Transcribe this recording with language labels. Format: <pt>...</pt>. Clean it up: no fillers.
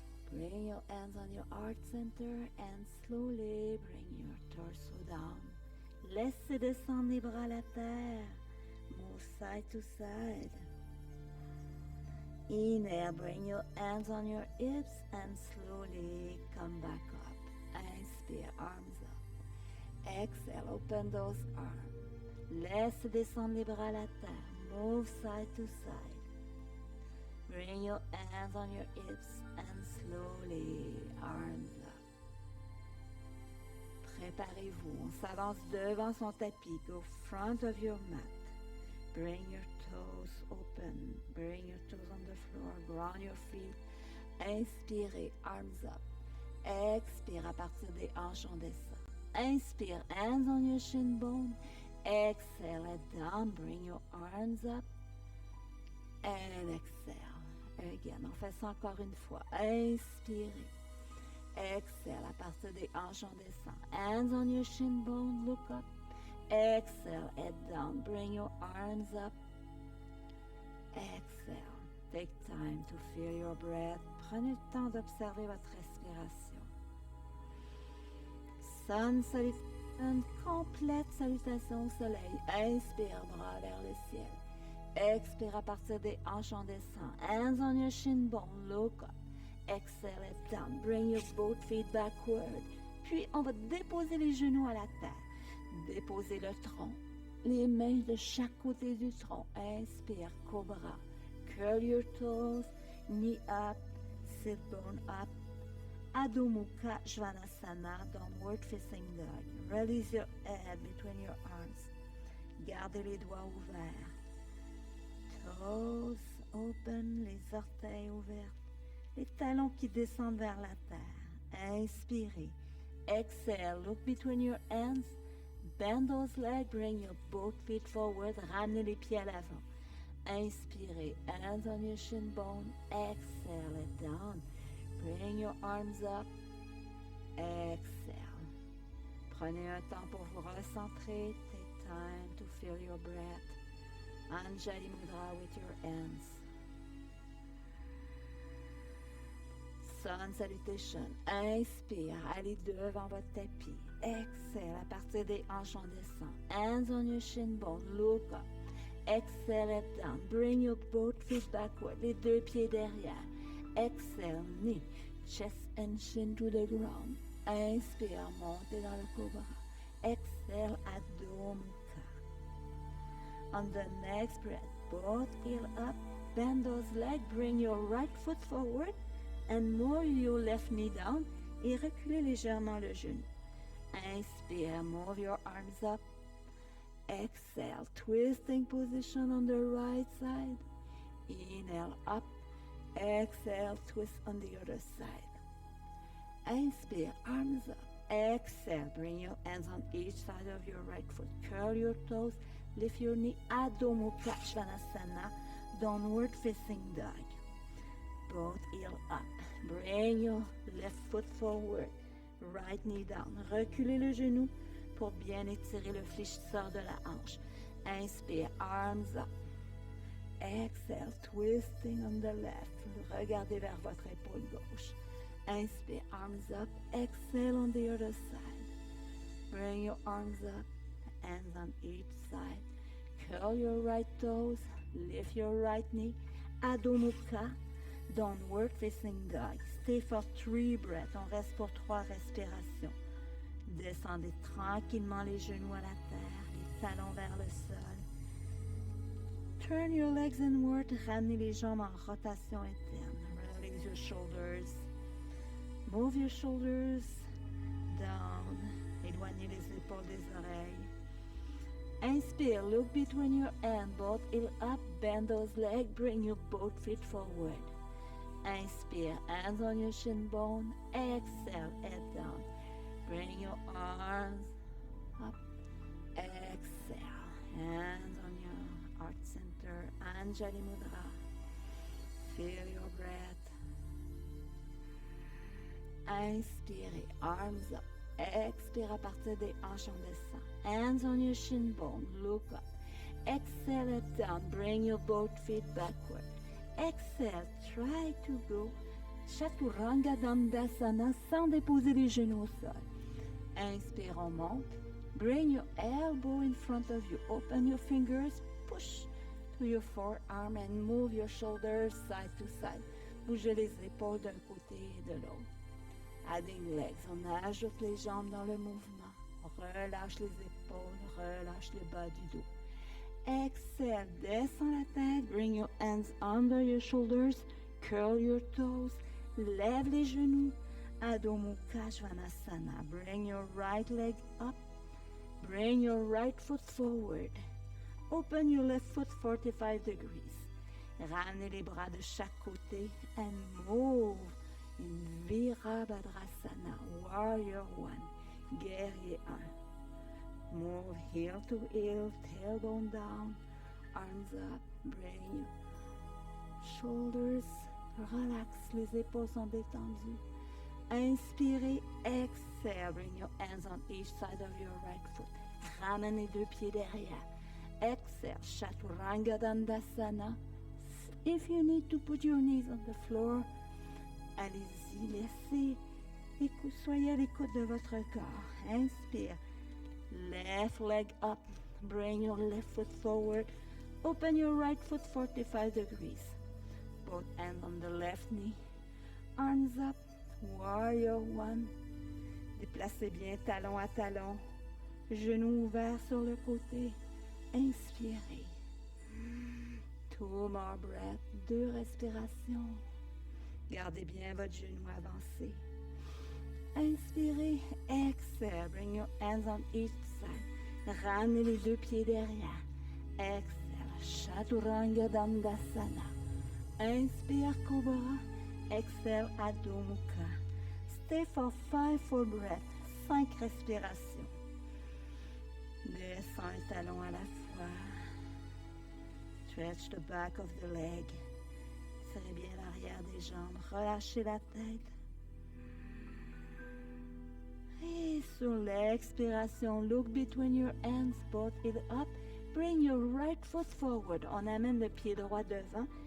<en>Bring your hands on your heart center and slowly bring your torso down.</en> <fr>Laissez descendre les bras à la terre.</fr> <en>Move side to side. Inhale, bring your hands on your hips and slowly come back up. Inspire, arms up. Exhale, open those arms.</en> <fr>Laisse descendre les bras à la terre.</fr> <en>Move side to side. Bring your hands on your hips and slowly arms up.</en> <fr>Préparez-vous. On s'avance devant son tapis.</fr> <en>Go front of your mat. Bring your toes open. Bring your toes on the floor. Ground your feet.</en> <fr>Inspirez,</fr> <en>arms up.</en> <fr>Expire à partir des hanches, on descend. Inspire,</fr> <en>hands on your shin bone. Exhale, head down. Bring your arms up. And exhale. Again,</en> <fr>on fait ça encore 1 fois. Inspirez.</fr> <en>Exhale,</en> <fr>à partir des hanches, on descend.</fr> <en>Hands on your shin bone, look up. Exhale, head down. Bring your arms up. Exhale. Take time to feel your breath.</en> <fr>Prenez le temps d'observer votre respiration.</fr> <en>Sun salutation,</en> <fr>complète salutation au soleil. Inspire, bras vers le ciel. Expire à partir des hanches, on descend.</fr> <en>Hands on your shin bone, look up. Exhale, head down. Bring your both feet backward.</en> <fr>Puis, on va déposer les genoux à la terre. Déposez le tronc. Les mains de chaque côté du tronc.</fr> <en>Inspire, cobra. Curl your toes. Knee up. Sit bone up. Adho Mukha Svanasana, downward facing dog. Release your head between your arms.</en> <fr>Gardez les doigts ouverts.</fr> <en>Toes open,</en> <fr>les orteils ouverts. Les talons qui descendent vers la terre. Inspirez.</fr> <en>Exhale, look between your hands. Bend those legs, bring your both feet forward.</en> <fr>Ramenez les pieds à l'avant. Inspirez,</fr> <en>hands on your shin bone. Exhale it down. Bring your arms up. Exhale.</en> <fr>Prenez un temps pour vous recentrer.</fr> <en>Take time to feel your breath. Anjali Mudra with your hands. Sun Salutation.</en> <fr>Inspire, allez devant votre tapis.</fr> <en>Exhale</en> <fr>à partir des hanches en descend.</fr> <en>Hands on your shin bone, look up. Exhale, head down. Bring your both feet backward,</en> <fr>les deux pieds derrière.</fr> <en>Exhale, knee, chest and shin to the ground.</en> <fr>Inspire, montez dans le cobra.</fr> <en>Exhale, Adho Mukha. On the next breath, both heel up, bend those legs, bring your right foot forward and move your left knee down</en> <fr>et reculez légèrement le genou.</fr> <en>Inspire, move your arms up. Exhale, twisting position on the right side. Inhale up. Exhale, twist on the other side. Inspire, arms up. Exhale, bring your hands on each side of your right foot. Curl your toes, lift your knee. Adho Mukha Svanasana, downward facing dog. Both heel up. Bring your left foot forward. Right knee down.</en> <fr>Reculez le genou pour bien étirer le fléchisseur de la hanche.</fr> <en>Inspire, arms up. Exhale, twisting on the left.</en> <fr>Regardez vers votre épaule gauche.</fr> <en>Inspire, arms up. Exhale on the other side. Bring your arms up, hands on each side. Curl your right toes, lift your right knee. Adho Mukha, downward facing dog. Stay for 3 breaths.</en> <fr>On reste pour 3 respirations. Descendez tranquillement les genoux à la terre, les talons vers le sol.</fr> <en>Turn your legs inward,</en> <fr>ramenez les jambes en rotation interne.</fr> <en>Release your shoulders. Move your shoulders down.</en> <fr>Éloignez les épaules des oreilles.</fr> <en>Inspire, look between your hands, both heel up, bend those legs, bring your both feet forward. Inspire, hands on your shin bone. Exhale, head down. Bring your arms up. Exhale, hands on your heart center. Anjali Mudra. Feel your breath.</en> <fr>Inspirez,</fr> <en>arms up.</en> <fr>Expire à partir des hanches en descend.</fr> <en>Hands on your shin bone, look up. Exhale, head down. Bring your both feet backward. Exhale, try to go Chaturanga Dandasana</en> <fr>sans déposer les genoux au sol.</fr> <en>Inspire,</en> <fr>on monte.</fr> <en>Bring your elbow in front of you. Open your fingers. Push to your forearm and move your shoulders side to side.</en> <fr>Bougez les épaules d'un côté et de l'autre.</fr> <en>Adding legs.</en> <fr>On ajoute les jambes dans le mouvement. On relâche les épaules. Relâche le bas du dos.</fr> <en>Exhale.</en> <fr>Descends la tête.</fr> <en>Bring your hands under your shoulders. Curl your toes.</en> <fr>Lève les genoux.</fr> <en>Adho Mukha Svanasana. Bring your right leg up. Bring your right foot forward. Open your left foot 45 degrees.</en> <fr>Ramenez les bras de chaque côté</fr> <en>and move in Virabhadrasana, Warrior 1, Guerrier 1. Move heel to heel, tailbone down, arms up, bring your shoulders, relax,</en> <fr>les épaules sont détendues. Inspirez,</fr> <en>exhale, bring your hands on each side of your right foot.</en> <fr>Ramenez 2 pieds derrière.</fr> <en>Exhale,</en> <fr>Chaturanga Dandasana.</fr> <en>If you need to put your knees on the floor,</en> <fr>allez-y, laissez soyez à l'écoute de votre corps.</fr> <en>Inspire, left leg up, bring your left foot forward, open your right foot 45 degrees. Both hands on the left knee, arms up, Warrior 1.</en> <fr>Déplacez bien talon à talon, genoux ouverts sur le côté. Inspirez.</fr> <en>2 more breaths,</en> <fr>2 respirations. Gardez bien votre genou avancé.</fr> <en>Inspirez, exhale, bring your hands on each side.</en> <fr>Ramenez les 2 pieds derrière.</fr> <en>Exhale, Chaturanga Dandasana. Inspire, Cobra. Exhale, Adho Mukha. Stay for 5 full breaths,</en> <fr>5 respirations. Descends un talon à la fois.</fr> <en>Stretch the back of the leg.</en> <fr>Serrez bien l'arrière des jambes. Relâchez la tête. Et sur l'expiration,</fr> <en>look between your hands, both heel up. Bring your right foot forward.</en> <fr>On amène le pied droit devant.</fr>